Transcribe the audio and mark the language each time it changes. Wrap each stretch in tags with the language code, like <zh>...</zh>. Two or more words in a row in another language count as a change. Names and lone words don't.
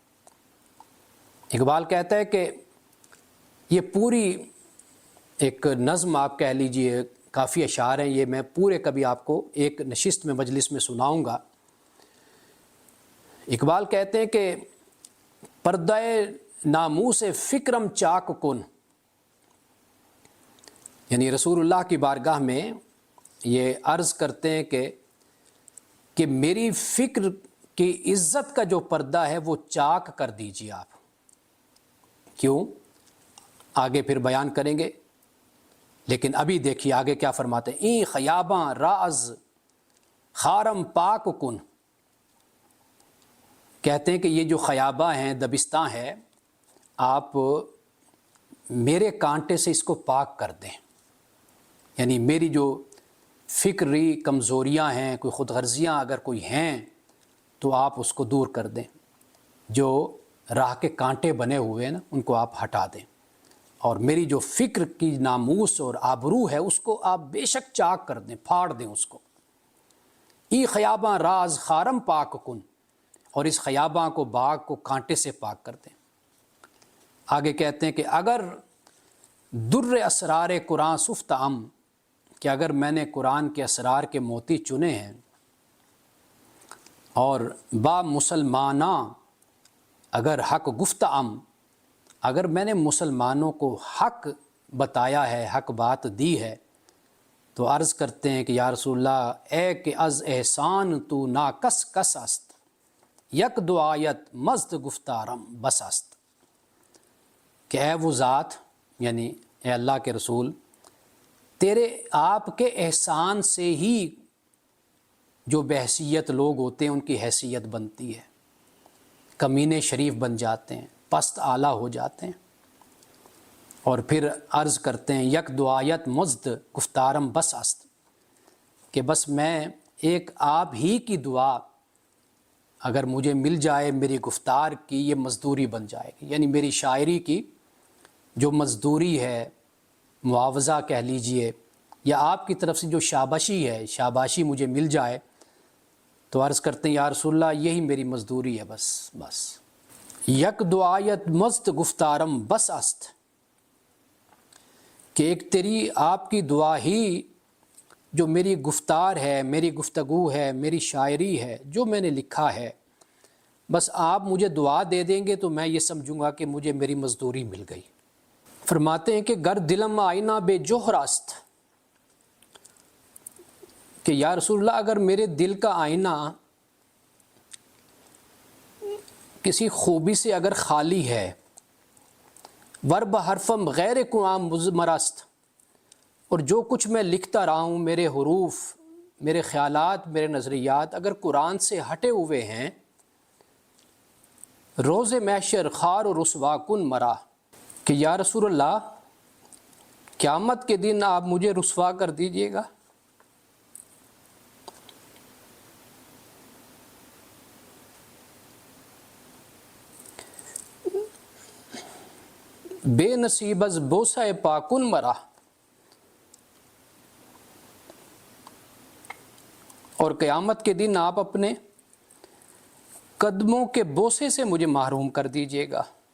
<ur>اقبال کہتا ہے کہ یہ پوری ایک نظم آپ کہہ لیجئے، کافی اشعار ہیں، یہ میں پورے کبھی آپ کو ایک نشست میں، مجلس میں سناؤں گا۔ اقبال کہتے ہیں کہ</ur> <fa>پردہ ناموس فکرم چاک کن،</fa> <ur>یعنی رسول اللہ کی بارگاہ میں یہ عرض کرتے ہیں کہ میری فکر کی عزت کا جو پردہ ہے وہ چاک کر دیجیے آپ۔ کیوں؟ آگے پھر بیان کریں گے، لیکن ابھی دیکھیے آگے کیا فرماتے ہیں۔</ur> <fa>این خیاباں راز خارم پاک کن،</fa> <ur>کہتے ہیں کہ یہ جو خیابہ ہیں، دبستان ہے، آپ میرے کانٹے سے اس کو پاک کر دیں، یعنی میری جو فکری کمزوریاں ہیں، کوئی خود غرضیاں اگر کوئی ہیں تو آپ اس کو دور کر دیں، جو راہ کے کانٹے بنے ہوئے ہیں نا ان کو آپ ہٹا دیں، اور میری جو فکر کی ناموس اور آبرو ہے اس کو آپ بے شک چاک کر دیں، پھاڑ دیں اس کو۔</ur> <fa>ای خیاباں راز خارم پاک کن،</fa> <ur>اور اس خیاباں کو، باغ کو کانٹے سے پاک کر دیں۔ آگے کہتے ہیں کہ</ur> <fa>اگر در اسرار قرآن سفت ام،</fa> <ur>کہ اگر میں نے قرآن کے اسرار کے موتی چنے ہیں، اور</ur> <fa>با مسلماناں اگر حق گفت ام،</fa> <ur>اگر میں نے مسلمانوں کو حق بتایا ہے، حق بات دی ہے، تو عرض کرتے ہیں کہ یا رسول اللہ،</ur> <fa>اے کہ از احسان تو ناکس کس است، یک دعایت مزد گفتارم بس است،</fa> <ur>کہ اے وہ ذات، یعنی اے اللہ کے رسول، تیرے آپ کے احسان سے ہی جو بحیثیت لوگ ہوتے ہیں ان کی حیثیت بنتی ہے، کمینے شریف بن جاتے ہیں، پست اعلیٰ ہو جاتے ہیں۔ اور پھر عرض کرتے ہیں</ur> <fa>یک دعایت مزد گفتارم بس است،</fa> <ur>کہ بس میں ایک آپ ہی کی دعا اگر مجھے مل جائے، میری گفتار کی یہ مزدوری بن جائے گی، یعنی میری شاعری کی جو مزدوری ہے، معاوضہ کہہ لیجئے، یا آپ کی طرف سے جو شاباشی ہے، شاباشی مجھے مل جائے، تو عرض کرتے ہیں یا رسول اللہ یہی میری مزدوری ہے، بس</ur> <fa>یک دعایت مزد گفتارم بس است،</fa> <ur>کہ ایک تیری آپ کی دعا ہی جو میری گفتار ہے، میری گفتگو ہے، میری شاعری ہے، جو میں نے لکھا ہے، بس آپ مجھے دعا دے دیں گے تو میں یہ سمجھوں گا کہ مجھے میری مزدوری مل گئی۔ فرماتے ہیں کہ</ur> <fa>گر دلم آئینہ بے جوہر است،</fa> <ur>کہ یا رسول اللہ اگر میرے دل کا آئینہ کسی خوبی سے اگر خالی ہے،</ur> <fa>ورب حرفم غیر قرآن مضمر است،</fa> <ur>اور جو کچھ میں لکھتا رہا ہوں، میرے حروف، میرے خیالات، میرے نظریات اگر قرآن سے ہٹے ہوئے ہیں،</ur> <fa>روز محشر خار و رسوا کن مرا،</fa> <ur>کہ یا رسول اللہ قیامت کے دن آپ مجھے رسوا کر دیجئے گا۔</ur> <fa>بے نصیب از بوسہ پاکن مرا،</fa> <ur>اور قیامت کے دن آپ اپنے قدموں کے بوسے سے مجھے محروم کر دیجئے گا۔</ur>